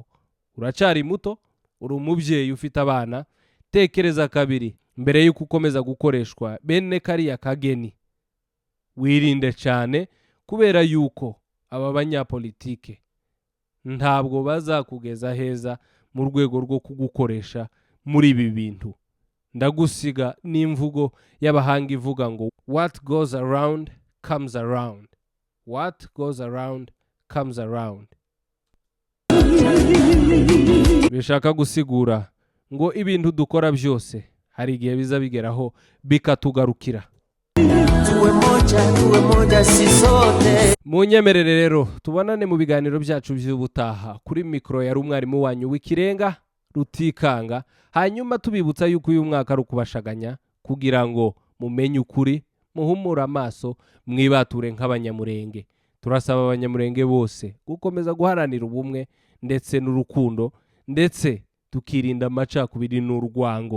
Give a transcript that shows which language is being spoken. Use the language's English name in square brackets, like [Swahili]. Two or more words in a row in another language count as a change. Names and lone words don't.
[Kinyarwanda] Uracari muto, uri umubyeyi ufite abana, tekereza kabiri mbere y'uko ukomeza gukoreshwa bene kariya kageni. Wirinde cyane, kubera yuko aba banyapolitike ntabwo bazakugeza heza mu rwego rwo kugukoresha muri ibi bintu. Ndagusiga n'imvugo y'abahanga ivuga ngo [English] what goes around comes around. What goes around comes around. [Kinyarwanda] Bishaka gusigura ngo ibintu dukora byose hari igihe biza bigeraho bikatugarukira. [Swahili] Tuwe moja si sote. [Kinyarwanda] Munyemerere rero tubonane mu biganiro byacu by'ubutaha. Kuri mikro yari umwarimu wanyu w'ikirenga Rutikanga, hanyuma tubibutsa yuko uyu mwaka ari ukubashaganya kugira ngo mumenye ukuri, muhumura amaso, mwibature nk'abanyamurenge. Turasaba abanyamurenge bose gukomeza guharanira ubumwe ndetse n'urukundo, ndetse tukirinda amacakubiri n'urwango.